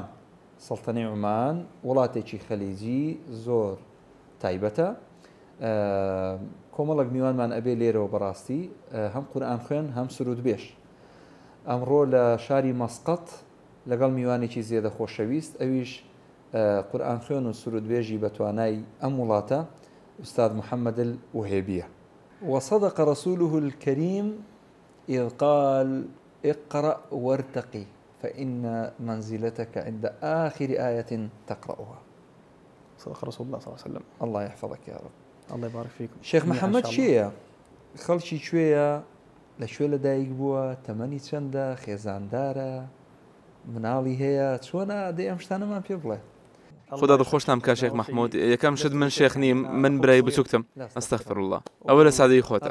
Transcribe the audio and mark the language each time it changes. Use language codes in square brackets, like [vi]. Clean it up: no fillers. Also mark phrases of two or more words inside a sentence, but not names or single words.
[ckb] سەڵتەنەی عومان وڵاتێکی خەلیجی زۆر تایبەتە. کۆمەڵک میوانمان ئەبێ لێرەوە بەڕاستی هەم قورئان خوێن هەم سرود بێش. ئەمڕۆ لە شاری مەسقەت لەگەڵ میوانێکی زێدە خۆشەویست، ئەویش قورئان خوێن و سرود بێژی بەتوانای ئەم وڵاتە أستاذ محمد الوهيبية. [ar] وصدق رسوله الكريم إذ قال اقرأ وارتقي فإن منزلتك عند آخر آية تقرأها. صدق رسول الله صلى الله عليه وسلم. الله يحفظك يا رب. الله يبارك فيكم. [ckb] شيخ محمد شيا خەڵکی کوێیە، لەکوێ لەدایک بووە، تەمەنی چەندە، خێزاندارە، مناڵی هەیە، چۆنە دەی ئەم شتانەمان پێ بڵێ. خدا دڵخۆشتم کە شێخ محمود یەکەم شت من شێخ نیم، من برای بچووکتم. [ar] ئەستەغفر الله. [ckb] ئەوە لە سادەی خۆتە.